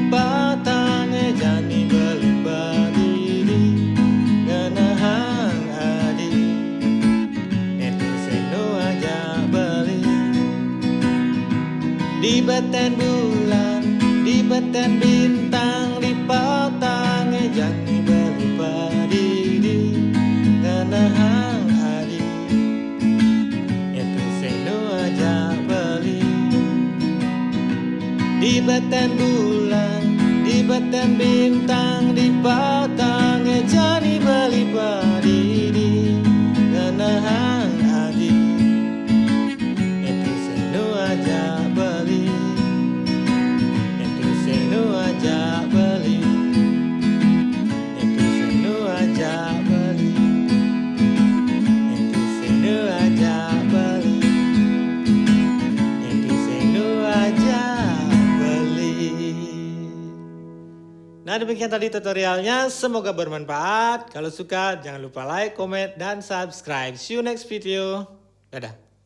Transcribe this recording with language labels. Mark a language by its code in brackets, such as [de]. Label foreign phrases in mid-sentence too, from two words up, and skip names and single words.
[ban] patangnya jani beli padidi ngenahang adi, itu senu aja beli. Di batan bulan, di batan bintang, di patangnya jani beli padidi ngenahang adi, itu senu aja beli. Di batan bulan, di batan bintang, di patangnya jani beli padidi ngenahang adi, itu senu aja beli, itu senu aja beli, itu senu aja beli, itu senu aja beli, itu senu aja. [id] Nah, demikian tadi tutorialnya, semoga bermanfaat. Kalau suka jangan lupa [en] like, comment, [id] dan subscribe. [en] See you next video. Dadah.